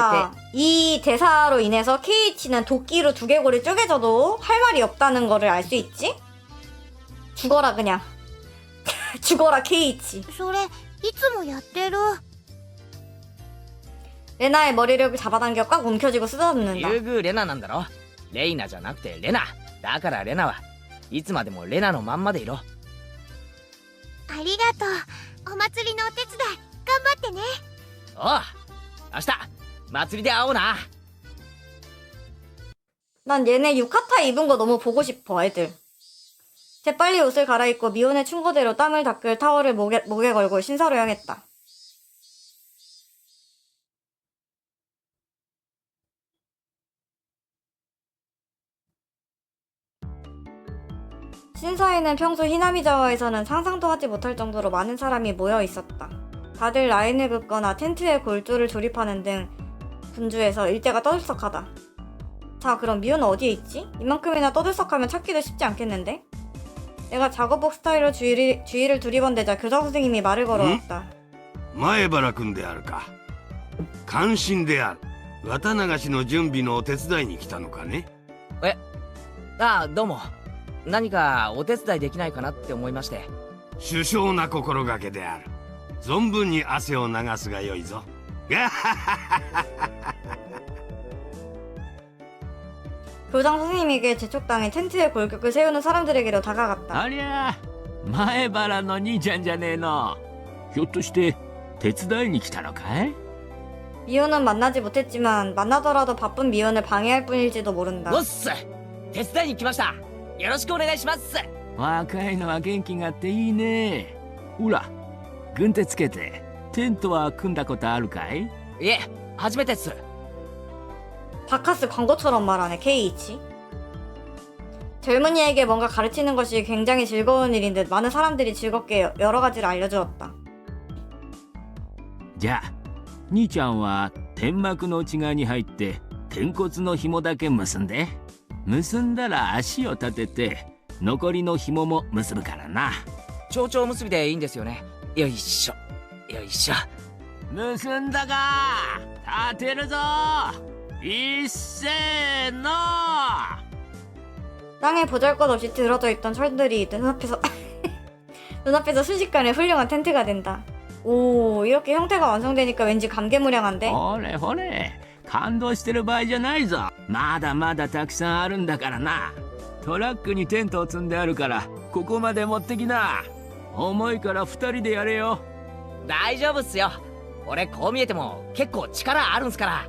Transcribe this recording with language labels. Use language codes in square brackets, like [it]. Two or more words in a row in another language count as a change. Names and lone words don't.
[ko] 자, 이 대사로 인해서 케이치는 도끼로 두개골이 쪼개져도 할 말이 없다는 거를 알 수 있지? 죽어라 그냥. 죽어라 케이치. [ja] それいつもやってる。 [ko] 레나의 머리를 잡아당겨 꽉 움켜쥐고 쓰다듬는다. [ja] 優遇レナなんだろ。レイナじゃなくてレナだから。レナはいつまでもレナのまんまでいろ。ありがとう。お祭りのお手伝い頑張ってね。おう、明日祭りで会おうな。 [ko] 난 얘네 유카타 입은 거 너무 보고 싶어 애들. 재빨리 옷을 갈아입고 미혼의 충고대로 땀을 닦을 타월을 목에 걸고 신사로 향했다. 신사에는 평소 히나미자와에서는 상상도 하지 못할 정도로 많은 사람이 모여 있었다. 다들 라인을 긋거나 텐트에 골조를 조립하는 등 분주해서 일대가 떠들썩하다. 자, 그럼 미호는 어디에 있지? 이만큼이나 떠들썩하면 찾기도 쉽지 않겠는데? 내가 작업복 스타일로 주위를 두리번대자 교장 선생님이 말을 걸어왔다. [ja] 前原君であるか。感心である。綿流しの準備のお手伝いに来たのかね。ああ、どうも。何かお手伝いできないかなって思いまして。殊勝な心がけである。存分に汗を流すがよいぞ。 [ko] 교장 선생님에게 재촉당해 텐트에 골격을 세우는 사람들에게로 다가갔다. [ja] ありゃ前原の兄ちゃんじゃねえの。ひょっとして手伝いに来たのかい？ [ko] 미호는 만나지 못했지만 만나더라도 바쁜 미호를 방해할 뿐일지도 모른다. [ja] おっす、手伝いに来ました。よろしくお願いします。若いのは元気があっていいね。ほら軍手つけてテントは組んだことあるかい？いえ、初めてっす。 [ko] 바카스 광고처럼 말하네 케이이치. 젊은이에게 뭔가 가르치는 것이 굉장히 즐거운 일인 듯 많은 사람들이 즐겁게 여러 가지를 알려주었다. [ja] じゃあ兄ちゃんは天幕の内側に入って天骨の紐だけ結んで、結んだら足を立てて残りの紐も結ぶからな。蝶々結びでいいんですよね。よいしょよいしょ。結んだか。立てるぞ。いっせーの。 [ko] 땅에 보잘것없이 들어져 있던 철들이 눈앞에서 눈앞에서 순식간에 훌륭한 텐트가 된다. 오, 이렇게 형태가 완성되니까 왠지 감개무량한데? [ja] ほれほれ、感動してる場合じゃないぞ。まだまだたくさんあるんだからな。トラックにテントを積んであるからここまで持ってきな。重いから2人でやれよ。大丈夫っすよ。俺こう見えても結構力あるんすから。